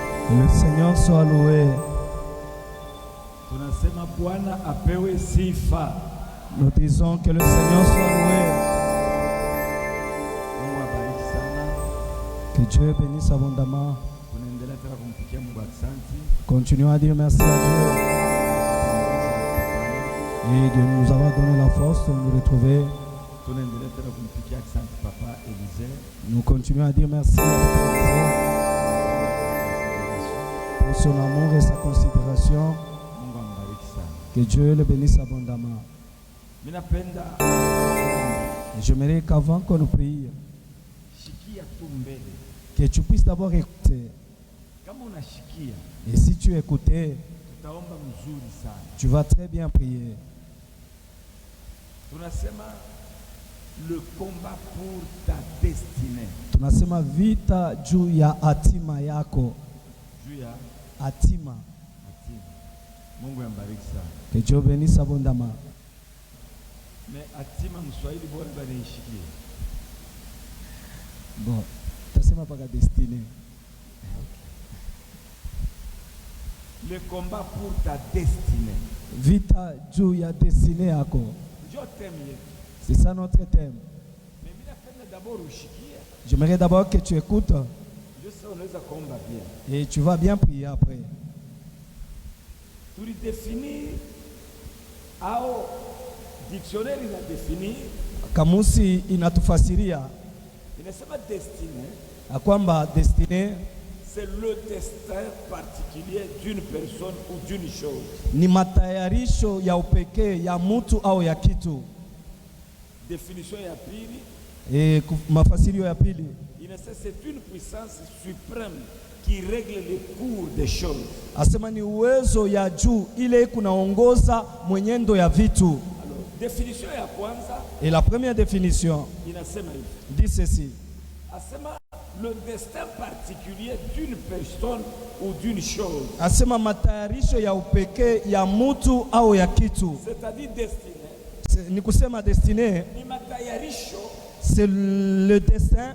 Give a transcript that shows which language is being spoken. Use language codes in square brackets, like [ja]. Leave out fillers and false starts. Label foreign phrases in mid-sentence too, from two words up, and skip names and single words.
[fr] Le Seigneur soit loué. [sw] Tunasema Bwana apewe sifa. [fr] Nous disons que le Seigneur soit loué. [sw] Mungu abariki sana. [fr] Que Dieu bénisse abondamment. [sw] Tunaendelea tena kumpikia Mungu asante. [fr] Continuons à dire merci à Dieu. Et de nous avoir donné la force de nous retrouver. [sw] Tunaendelea tena kumpikia asante Papa Élisée. [fr] Nous continuons à dire merci à Dieu pour son amour et sa considération. [sw] Mungu ambariki sana. [fr] Que Dieu le bénisse abondamment. [sw] Minapenda [fr] Et j'aimerais qu'avant qu'on nous prie, [sw] shikia tu mbele. [fr] que tu puisses d'abord écouter. [sw] Kama unashikia, [fr] Et si tu écoutais, [sw] tutaomba mzuri sana. [fr] tu vas très bien prier. Tunasema le combat pour ta destinée. [sw] Tunasema vita juu ya hatima yako. Juu ya Hatima. hatima. Mungu ambariki sana. [fr] Que Dieu bénisse abondamment. [sw] Mais hatima mswahili bora banishikie. Bon, tasema paka destinée. [fr] Le combat pour ta destinée. [sw] Vita juu ya destinée yako. [fr] Je t'aime. C'est ça notre thème. [sw] Mais minapenda d'abord ushikie. [fr] J'aimerais d'abord que tu écoutes Je sais [sw] unaweza kuomba bien. [fr] et tu vas bien prier après. Tulidéfinir au dictionnaire inadéfinir [sw] Kamusi inatufasiria inasema destinée, ya kwamba destinée [fr] c'est le destin particulier d'une personne ou d'une chose. [sw] ni matayarisho ya upekee ya mtu au ya kitu. Définition ya pili, Mafasirio ya pili, [fr] c'est une puissance suprême qui règle les cours des choses. [sw] asema ni uwezo ya juu ile kunaongoza mwenendo ya vitu. Alors, définition ya kwanza [fr] Et la première définition [sw] inasema hivi. [fr] dit ceci. Asema le destin particulier d'une personne ou d'une chose. [sw] Asema matayarisho ya upekee ya mtu au ya kitu. [fr] C'est-à-dire destinée. [sw] Ni kusema destinée, Ni matayarisho [fr] c'est le destin